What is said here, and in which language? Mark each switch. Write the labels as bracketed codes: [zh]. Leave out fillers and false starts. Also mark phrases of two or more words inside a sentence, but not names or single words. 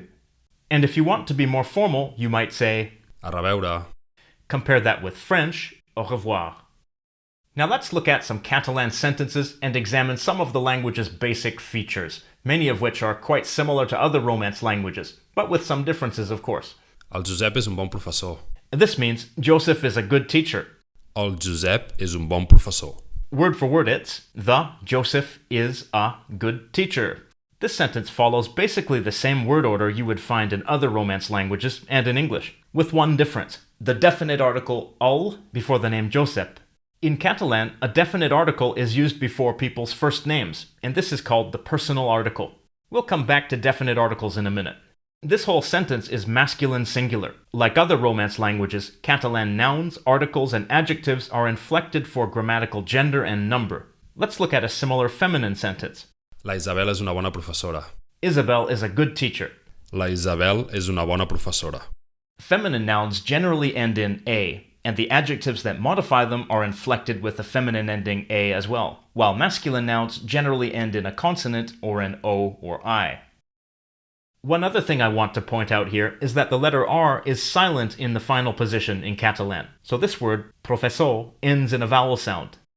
[en] And if you want to be more formal, you might say [ca] A reveure. [en] compare that with French [fr] au revoir. [en] Now let's look at some Catalan sentences and examine some of the language's basic features, many of which are quite similar to other Romance languages, but with some differences, of course. [ca] El Josep és un bon professor. [en] This means Joseph is a good teacher. [ca] El Josep és un bon professor. [en] Word for word, it's the Joseph is a good teacher. This sentence follows basically the same word order you would find in other Romance languages and in English, with one difference: the definite article el before the name Josep. In Catalan, a definite article is used before people's first names, and this is called the personal article. We'll come back to definite articles in a minute. This whole sentence is masculine singular. Like other Romance languages, Catalan nouns, articles, and adjectives are inflected for grammatical gender and number. Let's look at a similar feminine sentence. [ca] La Isabel és una bona professora. [en] Isabel is a good teacher. [ca] La Isabel és una bona professora. [en] Feminine nouns generally end in a, and the adjectives that modify them are inflected with a feminine ending a as well, while masculine nouns generally end in a consonant or an o or I. One other thing I want to point out here is that the letter R is silent in the final position in Catalan, so this word, professor, ends in a vowel sound.